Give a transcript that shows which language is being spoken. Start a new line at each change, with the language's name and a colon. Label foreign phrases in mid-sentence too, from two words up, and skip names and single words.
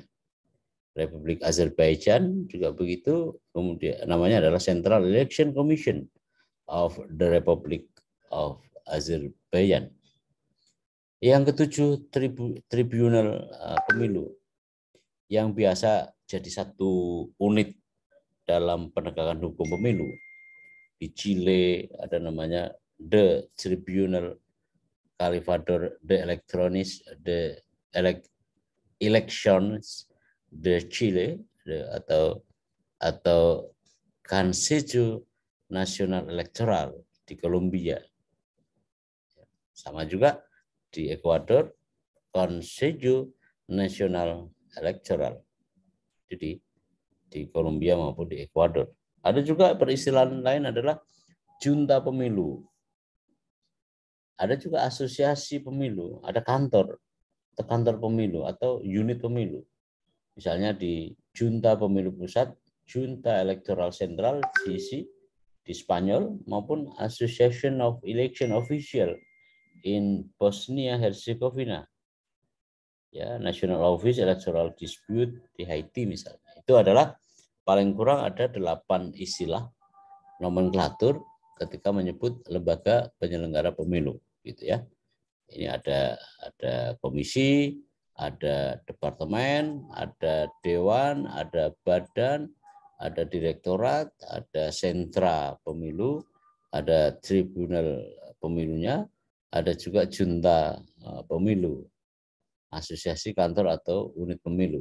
Indonesian: Republik Azerbaijan juga begitu, kemudian namanya adalah Central Election Commission of the Republic of Azerbaijan. Yang ketujuh, tribunal pemilu yang biasa jadi satu unit dalam penegakan hukum pemilu. Di Chile ada namanya The Tribunal Salvador de Elections de Chile atau Consejo Nacional Electoral di Kolombia. Sama juga di Ekuador, Consejo Nacional Electoral. Jadi di Kolombia maupun di Ekuador. Ada juga peristilahan lain adalah junta pemilu. Ada juga asosiasi pemilu, ada kantor pemilu atau unit pemilu. Misalnya di Junta Pemilu Pusat, Junta Electoral Central (JEC) di Spanyol maupun Association of Election Official in Bosnia Herzegovina. Ya, National Office Electoral Dispute di Haiti misalnya. Itu adalah paling kurang ada 8 istilah nomenklatur ketika menyebut lembaga penyelenggara pemilu, gitu ya. Ini ada komisi, ada departemen, ada dewan, ada badan, ada direktorat, ada sentra pemilu, ada tribunal pemilunya, ada juga junta pemilu, asosiasi kantor atau unit pemilu.